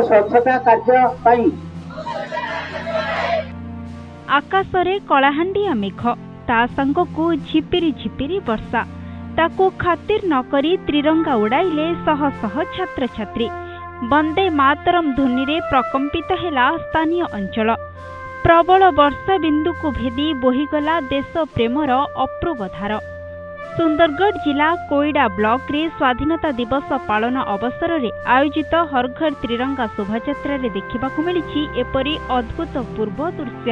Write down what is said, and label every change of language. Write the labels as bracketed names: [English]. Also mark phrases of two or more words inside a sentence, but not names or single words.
[Odia] ସ୍ୱଚ୍ଛତା କାର୍ଯ୍ୟ ପାଇଁ ଆକାଶରେ କଳାହାଣ୍ଡିଆ ମେଘ ତା ସଙ୍ଗକୁ ଝିପିରି ଝିପିରି ବର୍ଷା ତାକୁ ଖାତିର ନକରି ତ୍ରିରଙ୍ଗା ଉଡ଼ାଇଲେ ଶହ ଶହ ଛାତ୍ର ଛାତ୍ରୀ। ବନ୍ଦେ ମାତରମ ଧ୍ୱନି ରେ ପ୍ରକମ୍ପିତ ହେଲା ସ୍ଥାନୀୟ ଅଞ୍ଚଳ। ପ୍ରବଳ ବର୍ଷା ବିନ୍ଦୁ କୁ ଭେଦି ବୋହିଗଲା ଦେଶ ପ୍ରେମର ଅପୂର୍ବ ଧାର। ସୁନ୍ଦରଗଡ଼ ଜିଲ୍ଲା କୋଇଡା ବ୍ଲକ ରେ ସ୍ୱାଧୀନତା ଦିବସ ପାଳନ ଅବସର ରେ ଆୟୋଜିତ ହର ଘର ତ୍ରିରଙ୍ଗା ଶୋଭାଯାତ୍ରା ରେ ଦେଖିବାକୁ ମିଳିଛି ଏପରି ଅଦ୍ଭୁତପୂର୍ବ ଦୃଶ୍ୟ।